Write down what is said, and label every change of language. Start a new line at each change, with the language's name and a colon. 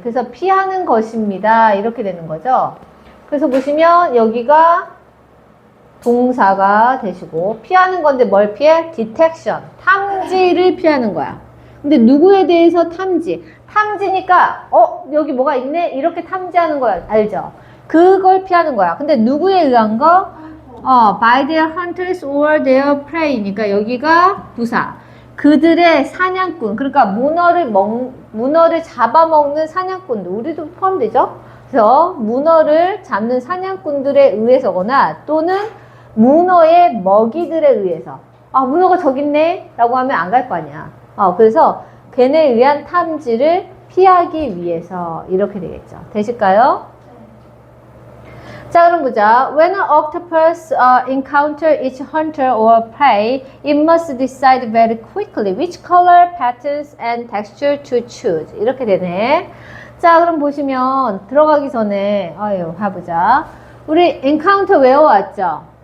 Korean: 그래서 피하는 것입니다. 이렇게 되는 거죠. 그래서 보시면 여기가 동사가 되시고 피하는 건데 뭘 피해? detection. 탐지를 피하는 거야. 근데 누구에 대해서 탐지? 탐지니까 여기 뭐가 있네? 이렇게 탐지하는 거야. 알죠? 그걸 피하는 거야. 근데 누구에 의한 거?
English: by their hunters or their prey니까
Korean: 여기가 부사. 그들의 사냥꾼. 그러니까 문어를 잡아먹는 사냥꾼들. 우리도 포함되죠? 그래서 문어를 잡는 사냥꾼들에 의해서거나 또는 문어의 먹이들에 의해서. 문어가 저기 있네? 라고 하면 안 갈 거 아니야. 그래서 걔네에 의한 탐지를 피하기 위해서 이렇게 되겠죠. 되실까요? 자, 그럼 보자.
English: When an octopus encounter its hunter or prey, it must decide very quickly which color, patterns, and texture to choose.
Korean: 이렇게 되네. 자, 그럼 보시면 들어가기 전에 봐보자. 우리 encounter 외워왔죠?